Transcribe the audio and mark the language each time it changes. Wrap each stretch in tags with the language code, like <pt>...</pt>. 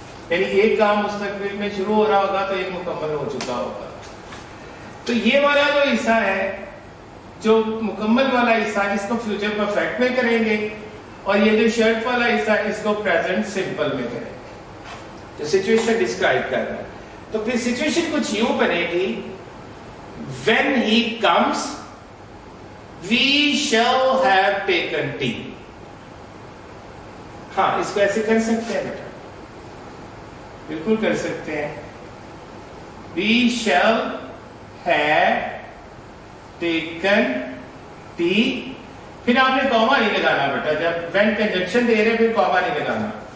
<ur>یعنی ایک کام مستقبل میں شروع ہو رہا ہوگا تو ایک مکمل ہو چکا ہوگا. تو یہ والا جو حصہ ہے, جو مکمل والا حصہ, اس کو فیوچر پرفیکٹ میں کریں گے, اور یہ جو شرٹ والا حصہ اس کو پریزنٹ سمپل میں کریں گے, جو سچویشن ڈسکرائب کر رہا ہے. تو پھر سچویشن کچھ یوں بنے گی,</ur> <en>when he comes we shall have taken tea.</en> <ur>ہاں, اس کو ایسے کر سکتے ہیں بیٹا, بالکل کر سکتے ہیں.</ur> <en>We shall have taken tea.</en> <ur>پھر آپ نے کوما نہیں لگانا بیٹا, جب when کنجنکشن دے رہے پھر کوما نہیں لگانا.</ur>